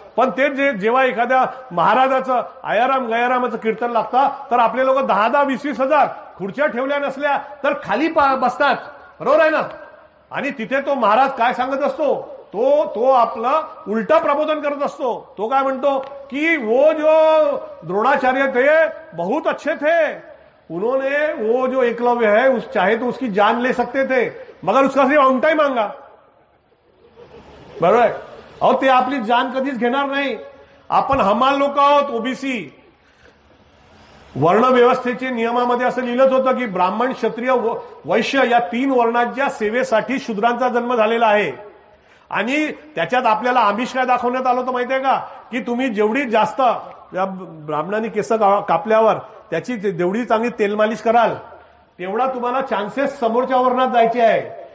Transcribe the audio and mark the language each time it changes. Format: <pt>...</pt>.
<mr>पण ते जेव्हा एखाद्या महाराजाचं आयाराम गयारामाचं कीर्तन लागतं तर आपले लोक 10,000 20,000 हजार खुर्च्या ठेवल्या नसल्या तर खाली बसतात, बरोबर आहे ना. आणि तिथे तो महाराज काय सांगत असतो, तो आपलं उलटा प्रबोधन करत असतो. तो काय म्हणतो की</mr> <hi>वो जो द्रोणाचार्य थे बहुत अच्छे थे, उन्होंने वो जो एकलव्य है चाहे तो उसकी जान ले सकते थे मगर उसका सिर्फ अंगठा ही मांगा.</hi> <mr>बरोबर आहे. अहो ते आपली जान कधीच घेणार नाही. आपण हमाल लोक आहोत ओबीसी. वर्ण व्यवस्थेच्या नियमामध्ये असं लिहिलंच होतं की ब्राह्मण क्षत्रिय वैश्य या 3 वर्णांच्या सेवेसाठी शूद्रांचा जन्म झालेला आहे. आणि त्याच्यात आपल्याला आमिष काय दाखवण्यात आलं होतं माहितीये का, की तुम्ही जेवढी जास्त ब्राह्मणांनी केस कापल्यावर त्याची जेवढी चांगली तेल मालिश कराल तेवढा तुम्हाला चान्सेस समोरच्या वर्णात जायचे आहे.</mr>